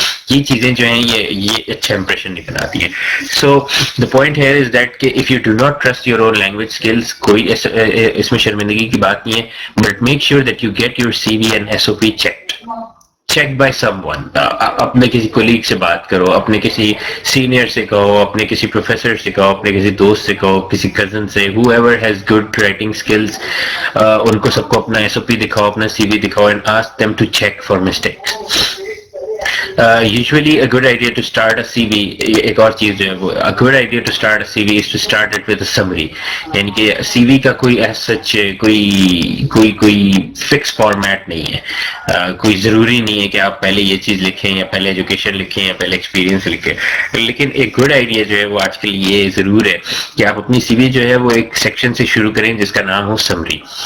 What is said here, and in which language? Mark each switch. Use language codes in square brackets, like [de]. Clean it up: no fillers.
[ur] یہ چیزیں جو ہیں یہ اچھا امپریشن نہیں بناتی ہیں. [en] so the point here is that کہ if you do not trust your own language skills, [ur] کوئی اس میں شرمندگی کی بات نہیں ہے, [en] But make sure that you get your C V and S O P checked by someone. [ur] اپنے کسی کولیگ سے بات کرو, اپنے کسی سینئر سے کہو, اپنے کسی پروفیسر سے کہو, اپنے کسی دوست سے کہو, کسی کزن سے, [en] whoever has good writing skills, [ur] ان کو سب کو اپنا ایس او پی دکھاؤ, اپنا سی وی دکھاؤ, [en] and ask them to check for mistakes. Usually a good idea to start a CV, [ur] ایک اور چیز جو ہے وہ [en] a good idea to start a CV is to start it with a summary. [ur] یعنی کہ سی وی کا کوئی as such کوئی فکس فارمیٹ نہیں ہے, کوئی ضروری نہیں ہے کہ آپ پہلے یہ چیز لکھیں یا پہلے ایجوکیشن لکھیں یا پہلے ایکسپیرینس لکھیں, لیکن ایک گڈ آئیڈیا جو ہے وہ آج کل یہ ضرور ہے کہ آپ اپنی سی وی جو ہے وہ ایک سیکشن سے شروع کریں جس کا نام ہو سمری.